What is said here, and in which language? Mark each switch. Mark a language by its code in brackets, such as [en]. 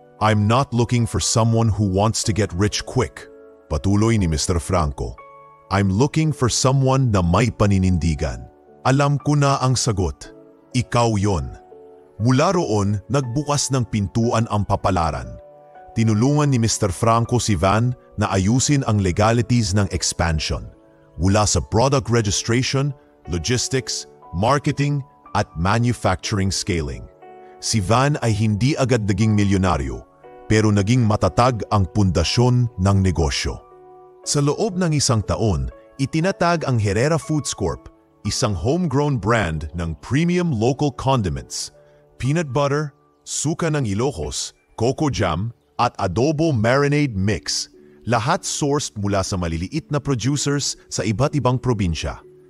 [en] I'm not looking for someone who wants to get rich quick, [tl] patuloy ni Mr. Franco. [en] I'm looking for someone [tl] na may paninindigan. Alam ko na ang sagot. Ikaw yon. Mula roon, nagbukas ng pintuan ang papalaran. Tinulungan ni Mr. Franco si Van na ayusin ang legalities ng expansion. Mula sa product registration, logistics, marketing, at manufacturing scaling. Si Van ay hindi agad naging milyonaryo, pero naging matatag ang pundasyon ng negosyo. Sa loob ng isang taon, itinatag ang Herrera Foods Corp, isang homegrown brand ng premium local condiments, peanut butter, suka ng Ilocos, coco jam, at adobo marinade mix, lahat sourced mula sa maliliit na producers sa iba't ibang probinsya.